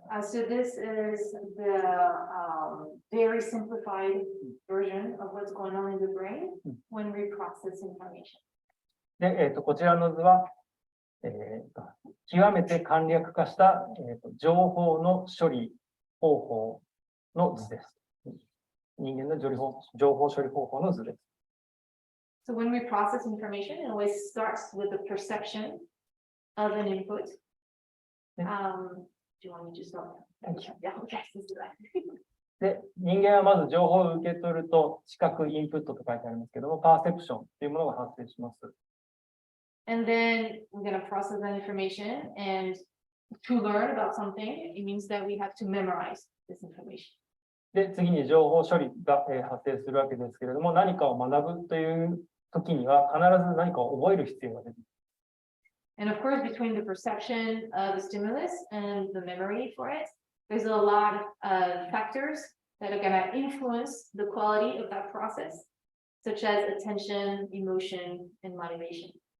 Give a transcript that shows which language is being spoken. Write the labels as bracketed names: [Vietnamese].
[English] So this is the very simplified version of what's going on in the brain when we process information. [Japanese] で、こちらの図は、極めて簡略化した、情報の処理方法の図です。人間の情報処理方法の図です。 [English] So when we process information, it always starts with the perception of an input. Do you want me to start? Yeah, okay. [Japanese] で、人間はまず情報を受け取ると、視覚インプットと書いてありますけども、パーセプションというものが発生します。 [English] And then we're going to process that information, and to learn about something, it means that we have to memorize this information. [Japanese] で、次に情報処理が発生するわけですけれども、何かを学ぶという時には必ず何かを覚える必要が出てきます。 [English] And of course, between the perception of the stimulus and the memory for it, there's a lot of factors that are going to influence the quality of that process, such as attention, emotion, and motivation.